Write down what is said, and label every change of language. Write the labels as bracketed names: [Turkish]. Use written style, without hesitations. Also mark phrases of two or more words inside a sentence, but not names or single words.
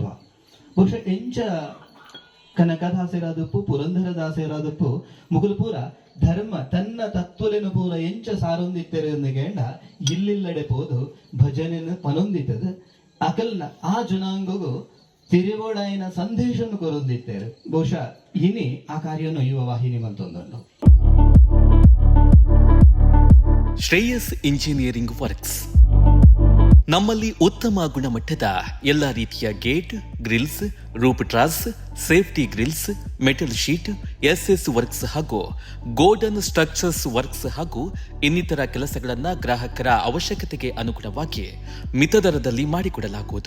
[Tulu] ಬಹುಶಃ ಎಂಚ ಕನಕದಾಸರಾದಪ್ಪು, ಪುರಂದರದಾಸರಾದಪ್ಪು ಮುಗುಲು ಪೂರ ಧರ್ಮ ತನ್ನ ತತ್ವಲೆನು ಪೂರ ಎಂಚ ಸಾರೊಂದಿತ್ತೆರು ಎಂದಕೆಂಡ ಇಲ್ಲಿಲ್ಲಡೆ ಪೋದು ಭಜನೆನು ಪನೊಂದಿತ್ತದು. ಅಕಲ್ನ ಆ ಜನಾಂಗಗೂ ತಿರುವೋಡಾಯಿನ ಸಂದೇಶವನ್ನು ಕೊರೊಂದಿತ್ತೇರು. ಬಹುಶಃ ಇನಿ ಆ ಕಾರ್ಯವನ್ನು ಯುವ ವಾಹಿನಿ ಮಂತೊಂದುಂಡು. [Kannada] ಶ್ರೇಯಸ್ ಇಂಜಿನಿಯರಿಂಗ್ ವರ್ಕ್ಸ್ ನಮ್ಮಲ್ಲಿ ಉತ್ತಮ ಗುಣಮಟ್ಟದ ಎಲ್ಲ ರೀತಿಯ [English] gate, grills, roof truss, safety grills, metal sheet, SS works [Kannada] ಹಾಗೂ [English] golden structures works [Kannada] ಹಾಗೂ ಇನ್ನಿತರ ಕೆಲಸಗಳನ್ನು ಗ್ರಾಹಕರ ಅವಶ್ಯಕತೆಗೆ ಅನುಗುಣವಾಗಿ ಮಿತ ದರದಲ್ಲಿ ಮಾಡಿಕೊಡಲಾಗುವುದು.